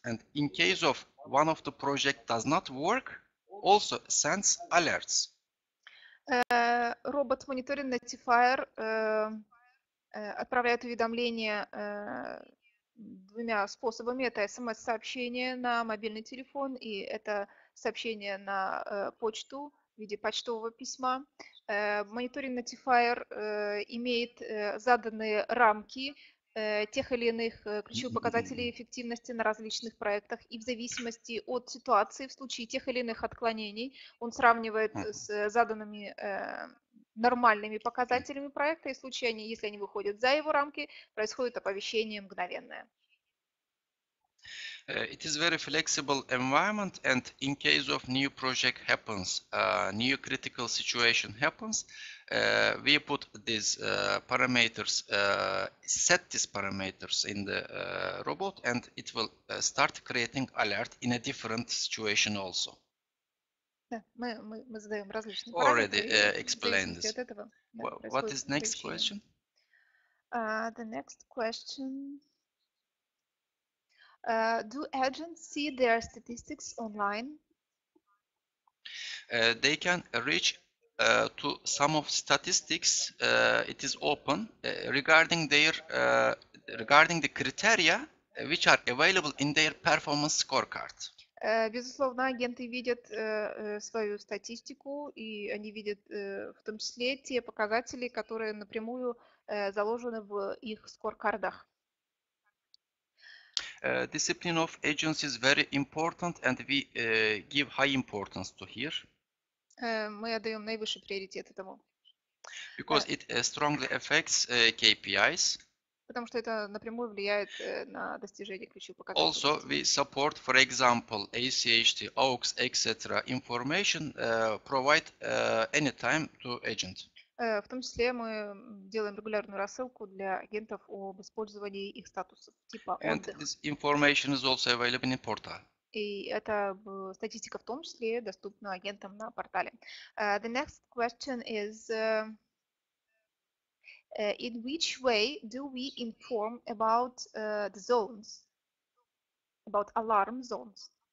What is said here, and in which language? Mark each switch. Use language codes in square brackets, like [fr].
[en] And in case of one of the project does not work, also sends alerts. [ru] Робот мониторинг Notifier отправляет уведомления двумя способами. Это смс-сообщение на мобильный телефон и это сообщение на почту в виде почтового письма. Мониторинг Notifier имеет заданные рамки тех или иных ключевых показателей эффективности на различных проектах, и в зависимости от ситуации, в случае тех или иных отклонений, он сравнивает с заданными нормальными показателями проекта, и в случае, если они выходят за его рамки, происходит оповещение мгновенное. [en] It is very flexible environment, and in case of new project happens, new critical situation happens, we put these parameters, set these parameters in the robot, and it will start creating alert in a different situation also. [ru] Да, мы задаем различные [en] Already [ru] параметры, [en] explained this. [ru] от этого, [en] What is next question? The next question. Do agents see their statistics online? They can reach to some of statistics. It is open regarding the criteria which are available in their performance scorecard. [ru] Безусловно, агенты видят свою статистику, и они видят в том числе те показатели, которые напрямую заложены в их скоркардах. [en] Discipline of agents is very important, and we give high importance to here. [ru] Мы отдаем наивысший приоритет этому. [en] Because it strongly affects KPIs. [ru] Потому что это напрямую влияет на достижение ключевых показателей. [en] Also, we support, for example, ACHT, AUX, etc. information provide anytime to agent. [ru] В том числе мы делаем регулярную рассылку для агентов об использовании их статусов типа [en] And [ru] отдых. [en] this information is also available in portal. [ru] И эта статистика в том числе доступна агентам на портале. [en] The next question is, in which way do we inform about the zones, about alarm zones?